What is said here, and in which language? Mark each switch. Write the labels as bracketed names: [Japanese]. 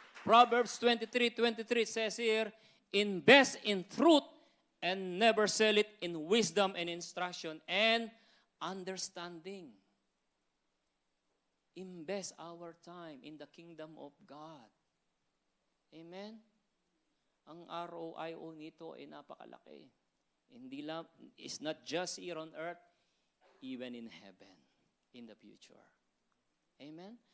[English] Proverbs 23:23 says here, invest in truth and never sell it in wisdom and instruction and understanding. Invest our time in the kingdom of God. Amen? [Filipino] Ang ROIO nito ay napakalaki. Hindi lang, [English] it's not just here on earth, even in heaven, in the future. Amen?